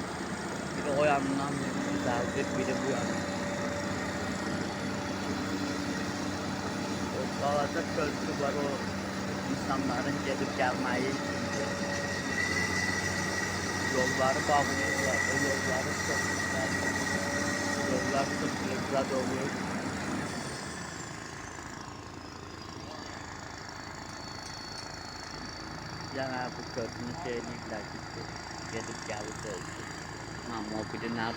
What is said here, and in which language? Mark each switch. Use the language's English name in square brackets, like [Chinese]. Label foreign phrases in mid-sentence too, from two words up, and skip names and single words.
[Azerbaijani] Biri o yandan düzəldir, biri bu yandan. O balaca körpü var, o insanların gedib gəlməyi üçündür. Yolları bağlayırlar, [Turkish] o yolları çok güzel. Yollar çok güzel oluyor. Yani bu köprünü söyleyirler ki gedip gelip oldu. Ama o biri nerede?